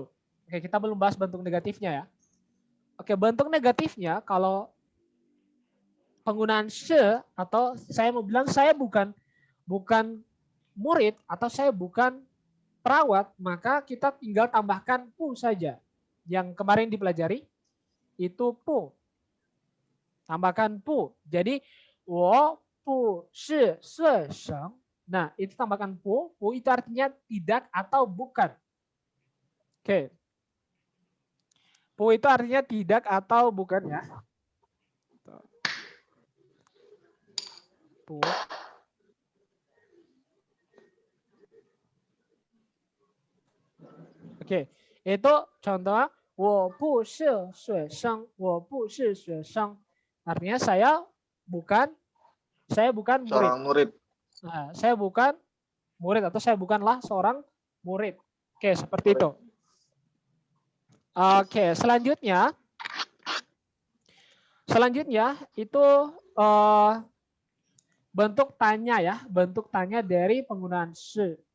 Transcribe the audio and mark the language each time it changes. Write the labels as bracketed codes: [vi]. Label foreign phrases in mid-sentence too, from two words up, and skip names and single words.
[id] Oke, kita belum bahas bentuk negatifnya ya. Oke, bentuk negatifnya kalau penggunaan she atau saya mau bilang saya bukan murid atau saya bukan perawat, maka kita tinggal tambahkan pu saja. Yang kemarin dipelajari itu pu. Tambahkan pu. Jadi [zh] 我不是学生. [id] Nah, itu tambahkan pu. Pu itu artinya tidak atau bukan. Oke. Pu itu artinya tidak atau bukan ya. Pu. Oke, itu contoh [zh] 我不是学生, 我不是学生. [id] Artinya saya bukan murid. Seorang murid. Nah, saya bukan murid atau saya bukanlah seorang murid. Oke, seperti itu. Oke, selanjutnya itu bentuk tanya ya, bentuk tanya dari penggunaan she.